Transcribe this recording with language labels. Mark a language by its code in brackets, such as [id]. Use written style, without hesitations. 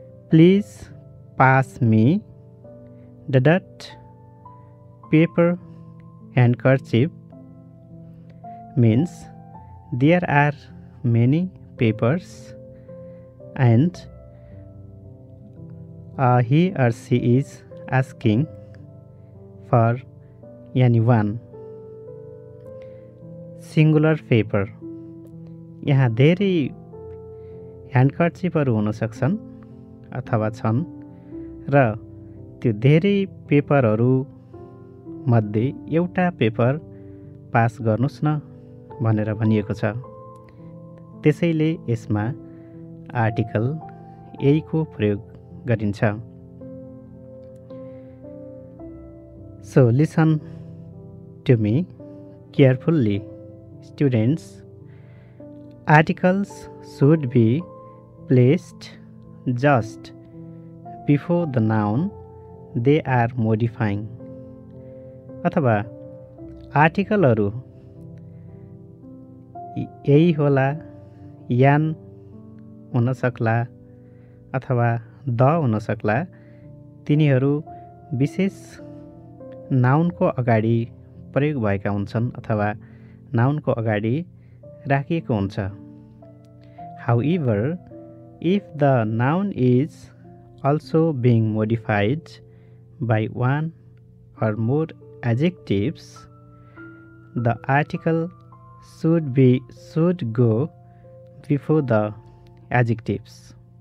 [en] Please pass me the paper handkerchief means there are many papers and he or she is asking for anyone. Singular paper. [ne] यहाँ धेरै ह्यान्डकर्चिपहरू हुन सक्छन् अथवा छन् र त्यो धेरै पेपरहरू मध्ये एउटा पेपर पास गर्नुस् न भनेर भनिएको छ। त्यसैले यसमा आर्टिकल A को प्रयोग गरिन्छ। [en] So listen to me carefully, students. Articles should be placed just before the noun they are modifying. [ne] अथवा आर्टिकलहरू यही होला, यान हुन सक्ला अथवा द हुन सक्ला, तिनीहरू विशेष नाउनको अगाडि प्रयोग भएका हुन्छन् अथवा नाउनको अगाडि राखिएको हुन्छ। [en] However, if the noun is also being modified by one or more adjectives, the article should go before the adjectives.